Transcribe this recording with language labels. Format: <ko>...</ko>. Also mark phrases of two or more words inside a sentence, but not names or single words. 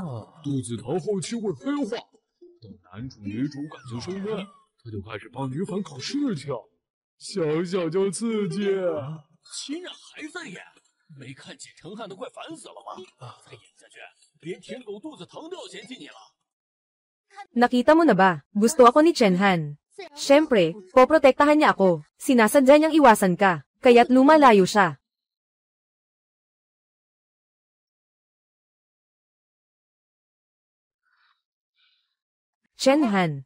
<zh>杜子腾后期会黑化，等男主女主感情升温，他就开始帮女反搞事情，想想就刺激。秦冉还在演，没看见陈汉都快烦死了吗？再演下去，连舔狗杜子腾都要嫌弃你了。</zh> <tl>Nakita mo na ba? Gusto ako ni Chen Han. Siyempre, poprotektahan niya ako. Sinasadya niyang iwasan ka, kaya't lumalayo siya. Chen Han.</tl>